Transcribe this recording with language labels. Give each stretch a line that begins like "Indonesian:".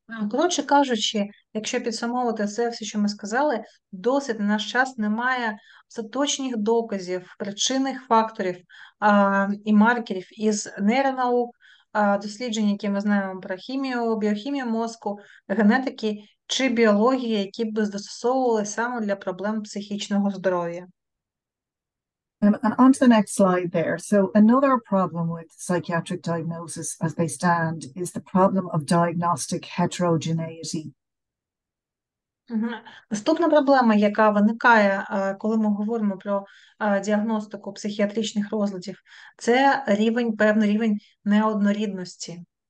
Ukrainian: Коротше кажучи, якщо підсумовувати все, що ми сказали, досить на наш час немає остаточних доказів, причинних факторів і маркерів із нейронаук, досліджень, які ми знаємо про хімію, біохімію мозку, генетики чи біології, які б застосовували саме для проблем психічного здоров'я.
English: And on to the next slide there. So another problem with psychiatric diagnosis as they stand is the problem of diagnostic heterogeneity.
Ukrainian: Наступна проблема, яка виникає, коли ми говоримо про діагностику психіатричних розладів, це певний рівень неоднорідності.